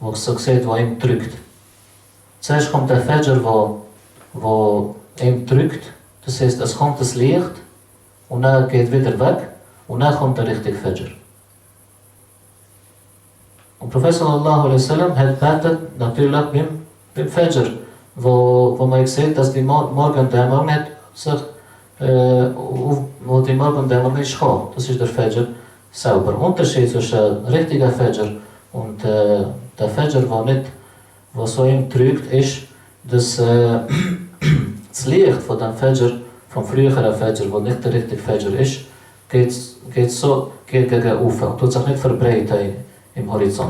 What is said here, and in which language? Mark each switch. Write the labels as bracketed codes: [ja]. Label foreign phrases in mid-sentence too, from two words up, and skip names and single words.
[de] wo so sieht, wo ihm drückt. Zuerst kommt der Fajr, wo ihm drückt, das heißt, es kommt das Licht und dann geht wieder weg und dann kommt der richtige Fajr. Und Prophet [ar] صلى الله عليه وسلم [de] hat betet natürlich beim Fajr, wo man sieht, dass die Morgendämmerung nicht sich, wo die Morgendämmerung ist gekommen. Das ist der Fajr selber. Unterschied zwischen richtiger Fajr und der Fajr, wo so ihm trügt, ist, dass das Licht von dem Fajr, vom früheren Fajr, wo nicht der richtige Fajr ist, geht gegen Ufer und tut sich nicht verbreiten im Horizont.